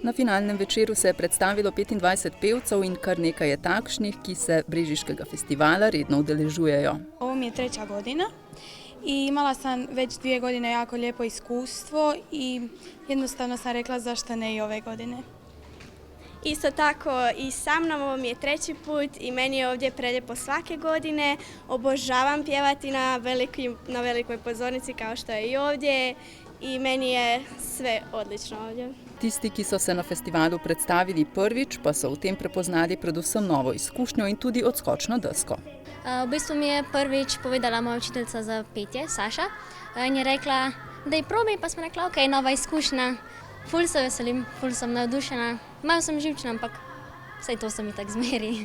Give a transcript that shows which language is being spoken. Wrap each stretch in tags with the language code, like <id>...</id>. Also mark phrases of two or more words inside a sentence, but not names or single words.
<sl>Na finalnem večeru se je predstavilo 25 pevcev in kar nekaj je takšnih, ki se Brežiškega festivala redno udeležujejo.</sl> <hr>Ovo mi je 3. godina i imala sam već 2 godine jako lijepo iskustvo i jednostavno sam rekla zašto ne i ove godine. Isto tako i sa mnom, ovo mi je 3. put i meni je ovdje prelijepo svake godine. Obožavam pjevati na velikoj pozornici kao što je i ovdje i meni je sve odlično ovdje.</hr> <sl>Tisti, ki so se na festivalu predstavili prvič, pa so v tem prepoznali predvsem novo izkušnjo in tudi odskočno desko. V bistvu mi je prvič povedala moja učiteljica za petje, Saša, in je rekla, da je probi, pa smo rekla, ok, nova izkušnja. Ful se veselim, ful sem navdušena, malo sem živčna, ampak vsaj to se mi tak zmeri.</sl>